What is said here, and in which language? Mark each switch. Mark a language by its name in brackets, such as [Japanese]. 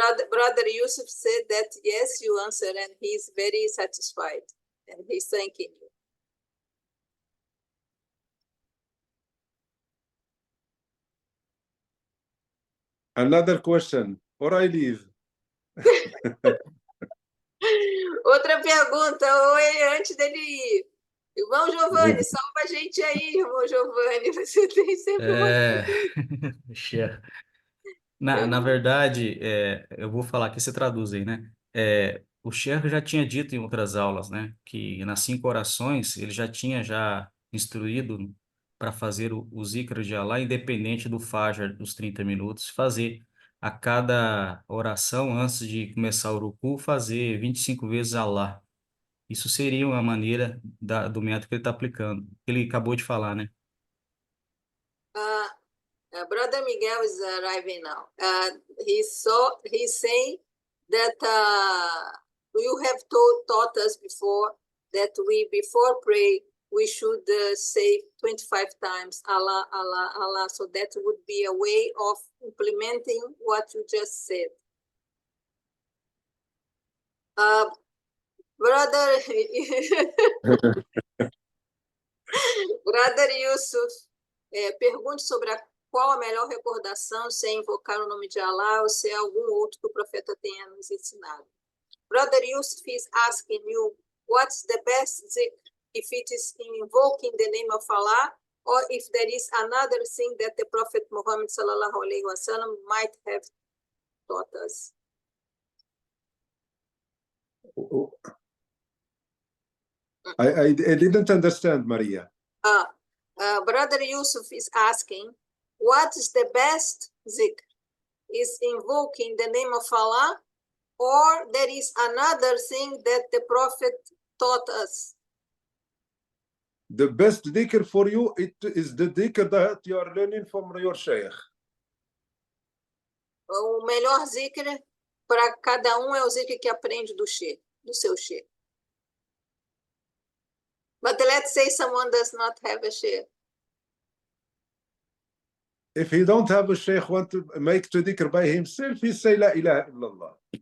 [English] Brother Yusuf said that yes, you answered, and he's very satisfied, and he's thanking you. Another question, or I leave. [Portuguese] Outra pergunta, oi, antes dele ir. Irmão Giovanni, salva a gente aí, irmão Giovanni. Você tem sempre Sheikh. Na verdade, eu vou falar aqui, você traduz aí, né? O Sheikh já tinha dito em outras aulas, né? Que nas 5 orações ele já tinha instruído para fazer o zikr de Allah, independente do Fajr, dos 30 minutos, fazer a cada oração, antes de começar o ruku, fazer 25 vezes Allah. Isso seria uma maneira do método que ele está aplicando. Ele acabou de falar, né? [English] Brother Miguel is arriving now. He's saying that you have taught us before that before pray, we should say 25 times Allah, Allah, Allah. So that would be a way of implementing what you just said. Brother Yusuf, [Portuguese] pergunte sobre qual a melhor recordação, se é invocar o nome de Allah ou se é algum outro que o profeta tenha nos ensinado. [English] Brother Yusuf is asking you, what's the best zikr, if it is invoking the name of Allah, or if there is another thing that the Prophet Muhammad sallallahu alaihi wasallam might have taught us. I didn't understand, Maria. Brother Yusuf is asking, what is the best zikr? Is invoking the name of Allah, or there is another thing that the Prophet taught us? The best dhikr for you, it is the dhikr that you are learning from your Sheikh. [Portuguese] O melhor zikr para cada um é o zikr que aprende do Sheikh, do seu Sheikh. [English] But let's say someone does not have a Sheikh. If he don't have a Sheikh, want to make the dhikr by himself, he say La ilaha illallah.